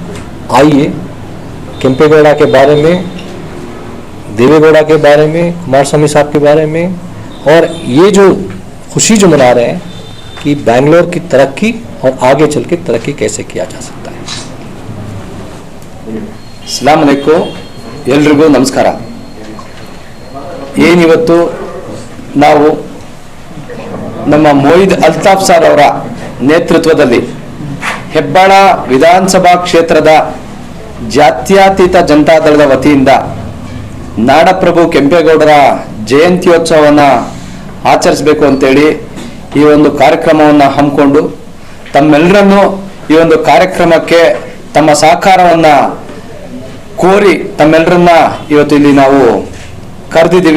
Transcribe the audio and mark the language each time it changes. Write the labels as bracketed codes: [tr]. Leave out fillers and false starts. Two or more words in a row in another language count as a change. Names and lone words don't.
[hi] आइए केम्पेगौड़ा के बारे में, देवेगौड़ा के बारे में, कुमारस्वामी साहब के बारे में, और ये जो खुशी जो मना रहे हैं कि बेंगलोर की तरक्की और आगे चल के तरक्की कैसे किया जा सकता है। [ar] السلام عليكم, [kn] ಎಲ್ರಿಗೂ ನಮಸ್ಕಾರ. ಏನಿವತ್ತು ನಾವು ನಮ್ಮ ಮೊಯ್ದ್ ಅಲ್ತಾಫ್ ಸರ್ ಅವರ ನೇತೃತ್ವದಲ್ಲಿ ಹೆಬ್ಬಾಳ ವಿಧಾನಸಭಾ ಕ್ಷೇತ್ರದ ಜಾತ್ಯತೀತ ಜನತಾದಳದ ವತಿಯಿಂದ ನಾಡಪ್ರಭು ಕೆಂಪೇಗೌಡರ ಜಯಂತ್ಯೋತ್ಸವವನ್ನು ಆಚರಿಸಬೇಕು ಅಂತೇಳಿ ಈ ಒಂದು ಕಾರ್ಯಕ್ರಮವನ್ನು ಹಮ್ಮಿಕೊಂಡು ತಮ್ಮೆಲ್ಲರನ್ನು ಈ ಒಂದು ಕಾರ್ಯಕ್ರಮಕ್ಕೆ ತಮ್ಮ ಸಹಕಾರವನ್ನು ಕೋರಿ ತಮ್ಮೆಲ್ಲರನ್ನ ಇವತ್ತು ಇಲ್ಲಿ ನಾವು ಕರೆದಿದ್ದೀವಿ.